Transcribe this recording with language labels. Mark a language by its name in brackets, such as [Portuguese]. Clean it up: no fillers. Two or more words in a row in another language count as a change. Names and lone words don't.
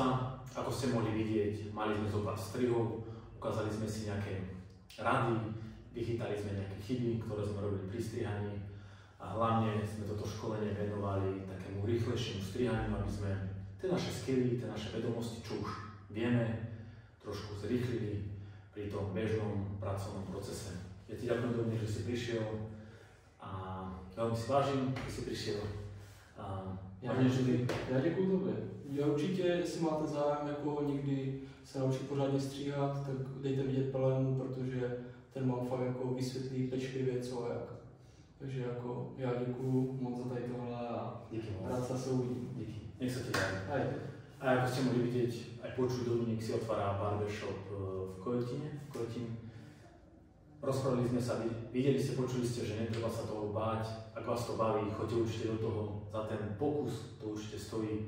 [Slovak] Ako ste mohli vidieť, mali sme zo pár strihov, ukázali sme si nejaké rady, vychytali sme nejaké chyby, ktoré sme robili pri strihaní a hlavne sme toto školenie venovali takému rýchlejšiemu strihaniu, aby sme tie naše skilly, tie naše vedomosti, čo už vieme, trošku zrýchlili pri tom bežnom pracovnom procese. Ja ti ďakujem veľmi, že si prišiel a veľmi si vážim, že si prišiel. [Czech] Já děkuju tobě. Já určitě, jestli máte zájem jako někdy se naučit pořádně stříhat, tak dejte vidět Pelému, protože ten vám fakt jako vysvětlí pečlivě co a jak. Takže jako já děkuju moc za tady tohle a rád se uvidím. Díky. [Slovak] Nech sa ti darí. Aj. A ako ste mohli vidieť, aj počuť, Dominik si otvára barbershop v Kojetine. Rozprávali sme sa, videli ste, počuli ste, že netreba sa toho báť. Ak vás to baví, choďte určite do toho, za ten pokus to určite stojí.